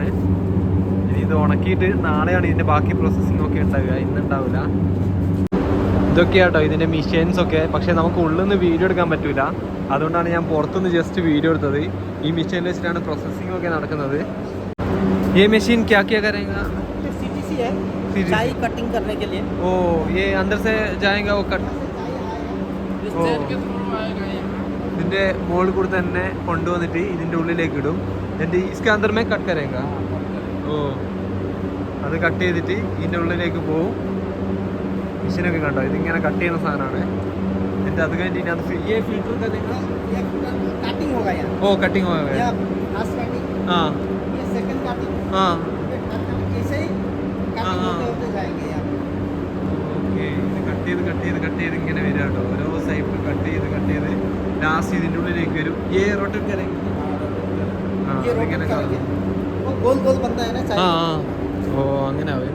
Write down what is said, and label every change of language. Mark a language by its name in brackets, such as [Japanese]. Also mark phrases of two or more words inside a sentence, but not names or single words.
[Malayalam] ഇനി ഇത് ഉണക്കിയിട്ട് നാളെയാണ് ഇതിൻ്റെ ബാക്കി പ്രോസസ്സിംഗ് ഒക്കെ ഉണ്ടാവുക, ഇന്നുണ്ടാവില്ല. ഇതൊക്കെയാട്ടോ ഇതിൻ്റെ മെഷീൻസ് ഒക്കെ. പക്ഷേ നമുക്ക് ഉള്ളിൽ നിന്ന് വീഡിയോ എടുക്കാൻ പറ്റില്ല, അതുകൊണ്ടാണ് ഞാൻ പുറത്തുനിന്ന് ജസ്റ്റ് വീഡിയോ എടുത്തത്. ഈ മെഷീനിൽ വെച്ചിട്ടാണ് പ്രോസസ്സിംഗ് ഒക്കെ നടക്കുന്നത്. ഈ മെഷീൻ [Hindi] क्या क्या करेगा? चाय कटिंग करने के लिए. ओ ये अंदर से जाएगा वो कट. [Malayalam] ഇതിൻ്റെ മുകളിൽ കൂടെ തന്നെ കൊണ്ടുവന്നിട്ട് ഇതിൻ്റെ ഉള്ളിലേക്ക് ഇടും. [Hindi] എന്നിട്ട് इसके अंदर में कट करेगा. [Malayalam] ഓ അത് കട്ട് ചെയ്തിട്ട് ഇതിൻ്റെ ഉള്ളിലേക്ക് പോവും. മെഷീനൊക്കെ കണ്ടോ, ഇതിങ്ങനെ കട്ട് ചെയ്യുന്ന സാധനമാണ്. എന്നിട്ട് അത് കഴിഞ്ഞിട്ട് അത് ഫിൽറ്റർ ഓ കട്ടിങ് [Hindi] हो गया. हाँ हाँ ഓക്കെ. [Malayalam] ഇത് കട്ട് ചെയ്ത് ഇങ്ങനെ വരിക കേട്ടോ. ഓരോ സൈഡിൽ കട്ട് ചെയ്ത് ലാസ്റ്റ് ഇതിൻ്റെ ഉള്ളിലേക്ക് വരും. ഏ റോട്ടൊക്കെ ആ ഓ അങ്ങനെ ആവും.